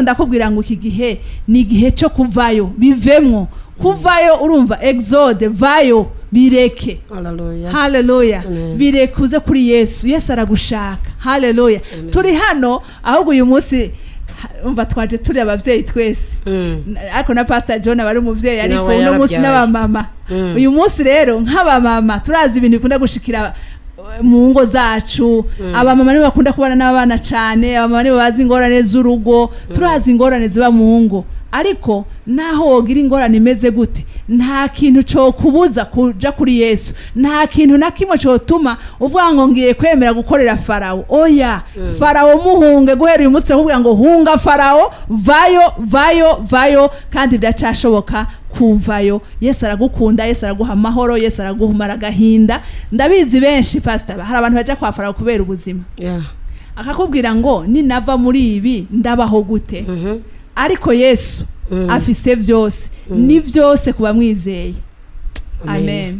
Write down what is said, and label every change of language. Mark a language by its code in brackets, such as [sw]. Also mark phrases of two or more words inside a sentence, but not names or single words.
[rn] ndakubwira ngo iki gihe ni igihe cyo kuvayo bivemwo kuvayo urumva exode vayo bireke haleluya birekuze kuri Yesu aragushaka haleluya turi hano ahubwo uyu munsi umva twaje turi abavyeyi twese ariko na Pastor John bari umuvyeyi ariko uno munsi n'abamama uyu munsi rero nk'abamama turazi ibintu bikunda gushikira mu ngo zacu abamama nibo bakunda kubana n'abana cyane abamama nibo bazi ingorane z'urugo turazi ingorane ziba mu ngo ariko naho wogira ingorane imeze gute nta kintu cyo kubuza kuja kuri Yesu nta kintu na kimwe cyo tuma uvuga ngo ngiye kwemera gukorera Farawo oya Farawo muhunge guhera uyu munsi kuvuga ngo hunga Farawo vayo kandi byacashoboka kuvayo Yesu aragukunda Yesu araguha amahoro Yesu araguhumara gahinda ndabizi benshi pastor hari abantu baje kwa Farawo kubera ubuzima akakubwira ngo ninava muri ibi ndabaho gute ariko Yesu afise byose ni byose kuba mwizeye amen